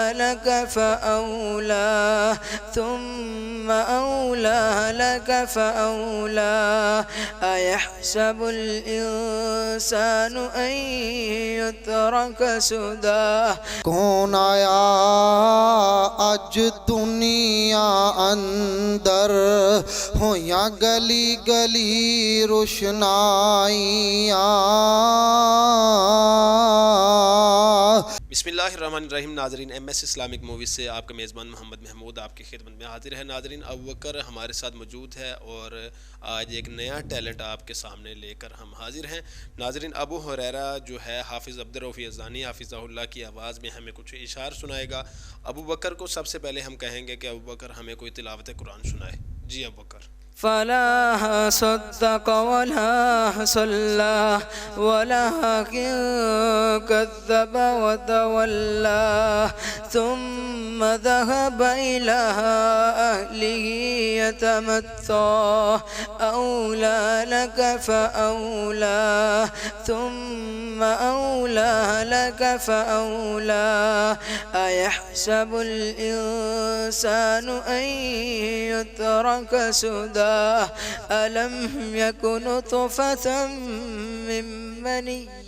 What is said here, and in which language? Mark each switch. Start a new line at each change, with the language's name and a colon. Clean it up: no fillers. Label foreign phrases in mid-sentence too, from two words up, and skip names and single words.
Arabic: لك فأولى ثم أولى لك فأولى أيحسب الإنسان أن يترك سدى
Punjabi: کون آیا اج دنیا اندر ہویاں گلی گلی روشنائیاں
Arabic: بسم اللہ الرحمن الرحیم۔
Urdu: ناظرین، ایم ایس اسلامک موویز سے آپ کا میزبان محمد محمود آپ کی خدمت میں حاضر ہے۔ ناظرین، ابوبکر ہمارے ساتھ موجود ہے اور آج ایک نیا ٹیلنٹ آپ کے سامنے لے کر ہم حاضر ہیں۔ ناظرین، ابو ہریرہ جو ہے حافظ عبدالرؤف یزدانی حافظہ اللہ کی آواز میں ہمیں کچھ اشعار سنائے گا۔ ابوبکر کو سب سے پہلے ہم کہیں گے کہ ابوبکر ہمیں کوئی تلاوت قرآن سنائے۔ جی ابوبکر۔
Arabic: فلا صدق ولا صلى ولكن كذب وتولى ثم ذهب إلى أهله يتمطى أولى لك فأولى ثم أولى لك فأولى أيحسب الإنسان أن يترك سدى ألم يكن نطفة من مني